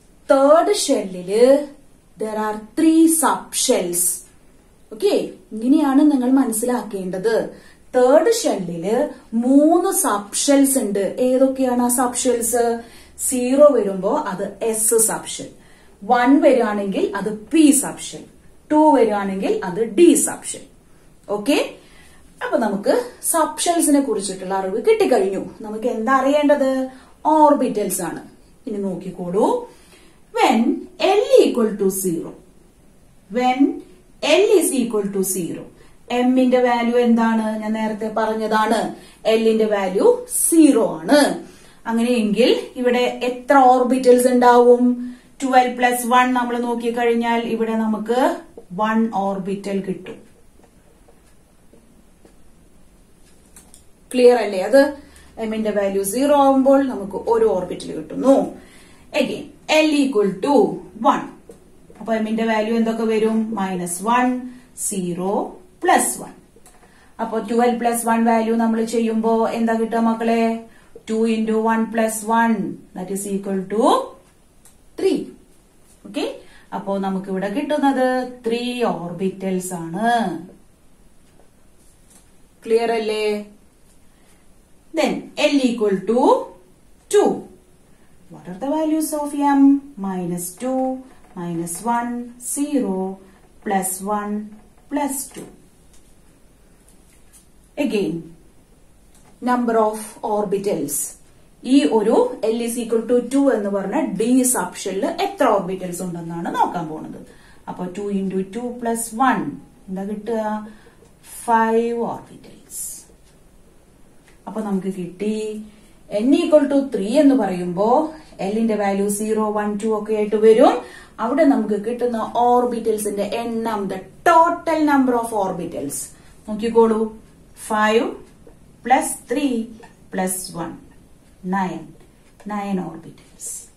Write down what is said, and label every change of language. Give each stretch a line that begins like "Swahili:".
English: Third ഷെല്ലില് there are 3 subshells.
Malayalam: Okay. ഇങ്ങനെയാണ് നിങ്ങൾ മനസ്സിലാക്കേണ്ടത്. തേർഡ് ഷെല്ലില് 3 സബ്ഷെൽസ് ഉണ്ട്. ഏതൊക്കെയാണ് ആ സബ്ഷെൽസ്? 0 വരുമ്പോ അത് S സബ്ഷെൽ, 1 വരികയാണെങ്കിൽ അത് P സബ്ഷെൽ, 2 വരികയാണെങ്കിൽ അത് D സബ്ഷെൽ. ഓക്കെ. അപ്പൊ നമുക്ക് സബ്ഷെൽസിനെ കുറിച്ചിട്ടുള്ള അറിവ് കിട്ടിക്കഴിഞ്ഞു. നമുക്ക് എന്താ അറിയേണ്ടത്? ഓർബിറ്റൽസ് ആണ്. ഇനി നോക്കിക്കോളൂ.
English: when L equal to 0, when L is equal to 0,
Malayalam: M ന്റെ വാല്യൂ എന്താണ്? ഞാൻ നേരത്തെ പറഞ്ഞതാണ്, L ന്റെ വാല്യൂ 0 ആണ്. അങ്ങനെയെങ്കിൽ ഇവിടെ എത്ര ഓർബിറ്റൽസ് ഉണ്ടാവും? 12 plus 1 നമ്മൾ നോക്കിക്കഴിഞ്ഞാൽ ഇവിടെ നമുക്ക് 1 ഓർബിറ്റൽ കിട്ടും. ക്ലിയർ അല്ലേ? അത് M ന്റെ വാല്യൂ 0 ആവുമ്പോൾ നമുക്ക് ഒരു ഓർബിറ്റൽ കിട്ടുന്നു. അഗൈൻ
English: L equal to 1,
Malayalam: അപ്പൊ M ന്റെ വാല്യൂ എന്തൊക്കെ വരും? -1, 0, +1. അപ്പൊ 12 plus 1 വാല്യൂ നമ്മൾ ചെയ്യുമ്പോ എന്താ കിട്ടുക മക്കളെ?
English: 2 into 1 plus 1 that is equal to 3.
Malayalam: Okay, അപ്പോ നമുക്ക് ഇവിടെ കിട്ടുന്നത് 3 ഓർബിറ്റൽസ് ആണ്. ക്ലിയർ അല്ലേ?
English: Then L equal to 2. What are the values of M? -2, -1, 0, +1, +2. Again, number of orbitals.
Malayalam: ഈ ഒരു
English: L is equal to 2
Malayalam: എന്ന് പറഞ്ഞ D സബ്ഷെല്ലിൽ എത്ര ഓർബിറ്റൽസ് ഉണ്ടെന്നാണ് നോക്കാൻ പോകുന്നത്. അപ്പൊ 2 into 2 plus 1 എന്താ കിട്ടുക? 5 ഓർബിറ്റൽസ്. അപ്പൊ നമുക്ക് കിട്ടി N equal to 3 എന്ന് പറയുമ്പോ L ന്റെ വാല്യൂ 0, 1, 2 ഒക്കെ ആയിട്ട് വരും. അവിടെ നമുക്ക് കിട്ടുന്ന ഓർബിറ്റൽസിന്റെ എണ്ണം,
English: the total number of orbitals
Malayalam: നോക്കിക്കോളൂ. 5 plus 3 plus 1, 9 ഓർബിറ്റൽസ്.